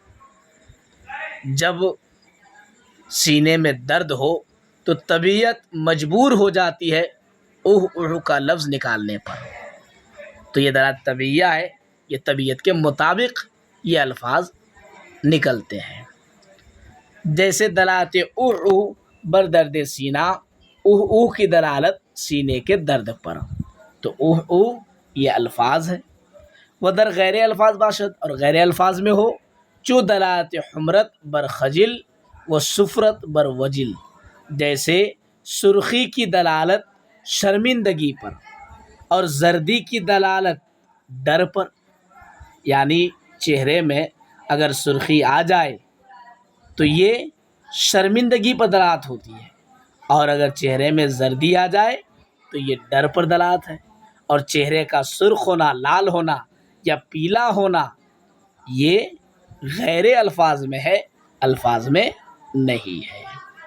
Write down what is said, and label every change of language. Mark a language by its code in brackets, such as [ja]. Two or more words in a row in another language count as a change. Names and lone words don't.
[ur] جب سینے میں درد ہو تو طبیعت مجبور ہو جاتی ہے اوہ اوہ کا لفظ نکالنے پر، تو یہ دلالت طبعیہ ہے، یہ طبیعت کے مطابق یہ الفاظ نکلتے ہیں. جیسے [fa] دلالت اوہ اوہ بر درد سینہ، [ur] اوہ اوہ کی دلالت سینے کے درد پر، تو اوہ اوہ یہ الفاظ ہے. [fa] وہ در غیر الفاظ باشد، [ur] اور غیر الفاظ میں ہو [fa] چو دلالت حمرت بر خجل و سفرت بر وجل. [ur] جیسے سرخی کی دلالت شرمندگی پر اور زردی کی دلالت ڈر پر. یعنی چہرے میں اگر سرخی آ جائے تو یہ شرمندگی پر دلالت ہوتی ہے، اور اگر چہرے میں زردی آ جائے تو یہ ڈر پر دلالت ہے، اور چہرے کا سرخ ہونا، لال ہونا یا پیلا ہونا یہ غیر الفاظ میں ہے، الفاظ میں نہیں ہے۔